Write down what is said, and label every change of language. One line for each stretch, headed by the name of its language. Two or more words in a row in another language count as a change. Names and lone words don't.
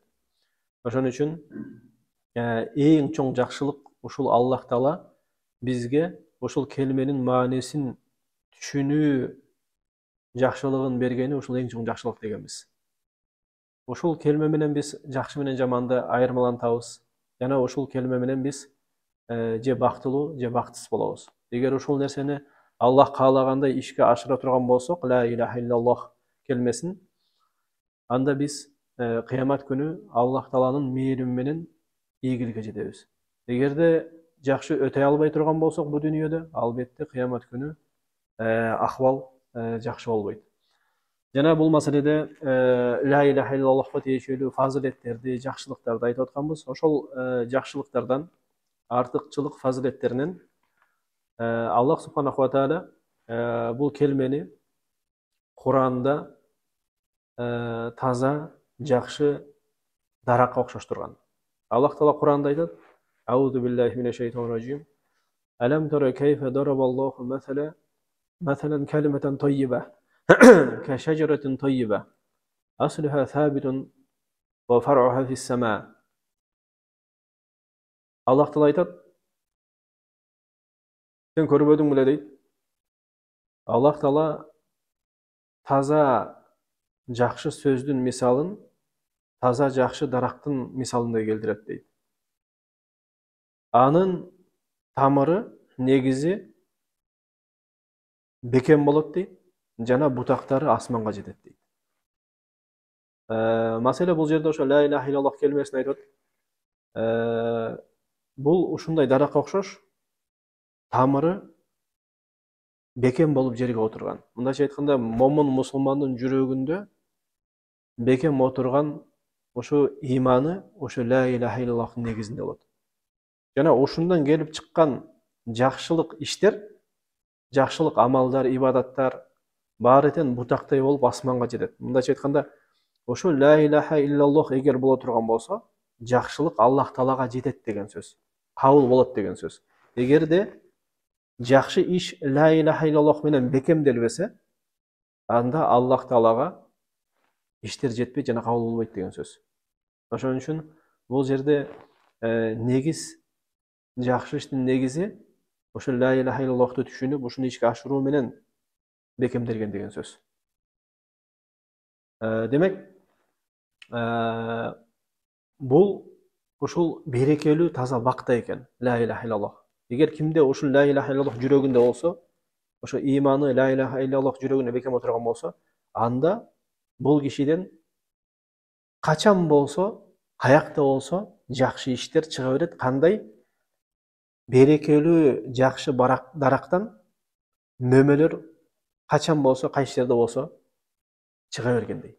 Kyrgyz: Ошон үчүн эң чоң жакшылык ушул Аллах Таала бизге ушул келменин маанисин түшүнүү жакшылыгын бергени ушул эң чоң жакшылык дегенбиз. Ушул келме менен биз жакшы менен жаманды айырмалантабыз. Жана ушул келме менен биз же бактылуу, же бактысыз болобуз. Эгер ушул нерсени Аллах каалагандай ишке ашыра турган болсок,
Arabic: لا إله إلا الله
Kyrgyz: келмесин, анда биз кыямат күнү Аллах Тааланын мээрими менен ийгиликке жетебиз. Эгерде жакшы өтөй албай турган болсок бу дүйнөдө, албетте кыямат күнү акыбал жакшы болбойт. Жана бул маселеде
Arabic: لا إله إلا الله
Kyrgyz: тиешелүү фазилеттерди, жакшылыктарды айтып атканбыз. Ошол жакшылыктардан, артыкчылык фазилеттеринен Аллах
Arabic: سبحانه وتعالى
Kyrgyz: бул келмени Куранда таза, жакшы даракка окшоштурган. Аллах Таала Куранда айтат:
Arabic: "أعوذ بالله من الشيطان الرجيم. ألم تر كيف ضرب الله مثلا كلمة طيبة كشجرة طيبة أصلها ثابت وفرعها في السماء."
Kyrgyz: Аллах Таала айтат: "Сен көрбөдүң беле?" дейт. Аллах Таала таза, жакшы сөздүн мисалын таза, жакшы дарактын мисалындай келтирет дейт. Анын тамыры, негизи бекем болот дейт, жана бутактары асманга жетет дейт. Маселе бул жерде ошо
Arabic: لا إله إلا الله
Kyrgyz: келмесин айтып атат. Бул ушундай даракка окшош, тамыры бекем болуп жерге отурган. Мындайча айтканда, момун мусулмандын жүрөгүндө бекем отурган ошо иманы ошо
Arabic: لا إله إلا الله
Kyrgyz: негизинде болот. Жана ушундан келип чыккан жакшылык иштер, жакшылык амалдар, ибадаттар баары тең бутактай болуп асманга жетет. Мындайча айтканда, ошо
Arabic: لا إله إلا الله
Kyrgyz: эгер боло турган болсо, жакшылык Аллах Таалага жетет деген сөз. Кабыл болот деген сөз. Эгерде жакшы иш
Arabic: لا إله إلا الله
Kyrgyz: менен бекемделбесе, анда Аллах Таалага иштер жетпейт жана кабыл болбойт деген сөз. Ошон үчүн бул жерде негиз, жакшы иштин негизи ошо
Arabic: لا إله إلا الله
Kyrgyz: түшүнүп, ушуну ишке ашыруу менен бекемделген деген сөз. Демек, бул ушул берекелүү таза бакта экен,
Arabic: لا إله إلا الله.
Kyrgyz: Эгер кимде ушул
Arabic: لا إله إلا الله
Kyrgyz: жүрөгүндө болсо, ошо иманы
Arabic: لا إله إلا الله
Kyrgyz: жүрөгүнө бекем отурган болсо, анда бул кишиден качан болсо, каякта болсо жакшы иштер чыга берет. Кандай? Берекелүү жакшы дарактан мөмөлөр качан болсо, кайсы жерде болсо чыга бергендей.